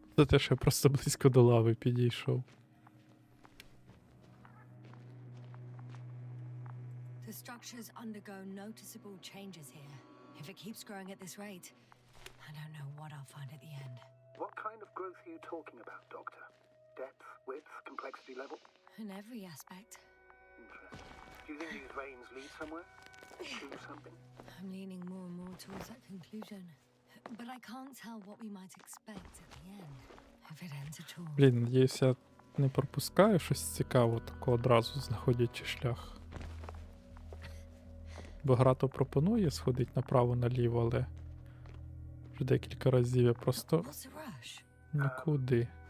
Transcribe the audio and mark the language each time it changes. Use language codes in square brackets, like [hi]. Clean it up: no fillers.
[uk] За те, що я просто близько до лави підійшов. [en] The structures undergo noticeable changes here. If it keeps growing at this rate, I don't know what I'll find at the end. What kind of growth are you talking about, Doctor? Depth, width, complexity level? In every aspect. Interesting. Do you think these veins lead somewhere? To something? I'm leaning more and more towards that conclusion. But I can't tell what we might expect at the end. If it ends at all. [uk] Блін, надіюсь, я не пропускаю щось цікаве, тако одразу знаходячи шлях. Бо гра то пропонує сходити направо-наліво, але вже декілька разів я просто [en] What's the rush? [uk] нікуди.